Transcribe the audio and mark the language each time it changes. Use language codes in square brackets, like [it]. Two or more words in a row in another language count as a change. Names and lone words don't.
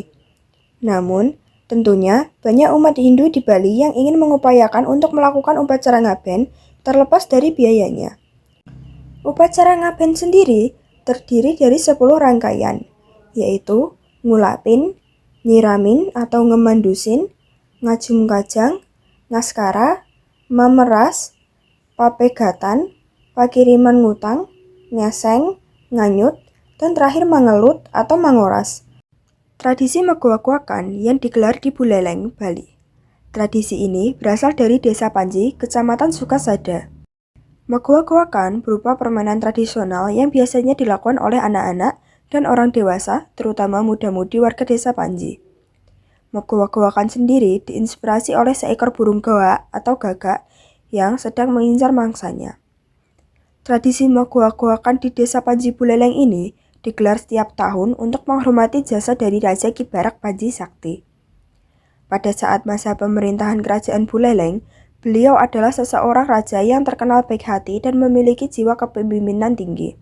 [id] Namun, tentunya banyak umat Hindu di Bali yang ingin mengupayakan untuk melakukan upacara ngaben terlepas dari biayanya. Upacara ngaben sendiri terdiri dari 10 rangkaian, yaitu ngulapin, nyiramin atau ngemandusin, ngajum kajang, ngaskara, mameras, papegatan, pakiriman ngutang, ngeseng, nganyut, dan terakhir mangelut atau mangoras. Tradisi Megoak-Wakan yang digelar di Buleleng, Bali. Tradisi ini berasal dari Desa Panji, Kecamatan Sukasada. Megoak-Wakan berupa permainan tradisional yang biasanya dilakukan oleh anak-anak dan orang dewasa, terutama muda-mudi warga Desa Panji. Megoak-Wakan sendiri diinspirasi oleh seekor burung goak atau gagak yang sedang mengincar mangsanya. Tradisi Megoak-Wakan di Desa Panji Buleleng ini digelar setiap tahun untuk menghormati jasa dari Raja Ki Barak Panji Sakti. Pada saat masa pemerintahan Kerajaan Buleleng, beliau adalah seseorang raja yang terkenal baik hati dan memiliki jiwa kepemimpinan tinggi.